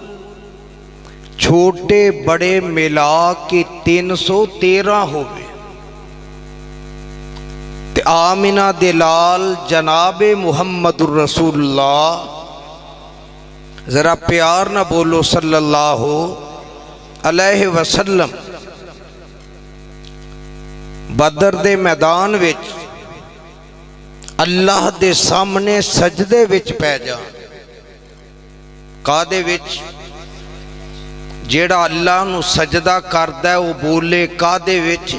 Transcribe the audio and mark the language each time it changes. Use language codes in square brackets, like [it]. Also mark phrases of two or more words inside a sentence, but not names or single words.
[pa] چھوٹے بڑے ملا کے 313 ہووے تے آمنہ دے لال جنابے [ar] محمد رسول الله, [pa] ذرا پیار نا بولو [ar] صلى الله عليه وسلم, [pa] بدر دے میدان وچ اللہ دے سامنے سجدے وچ پے جا. کادے وچ? جیڑا اللہ نوں سجدہ کردا ہے وہ بولے کادے وچ?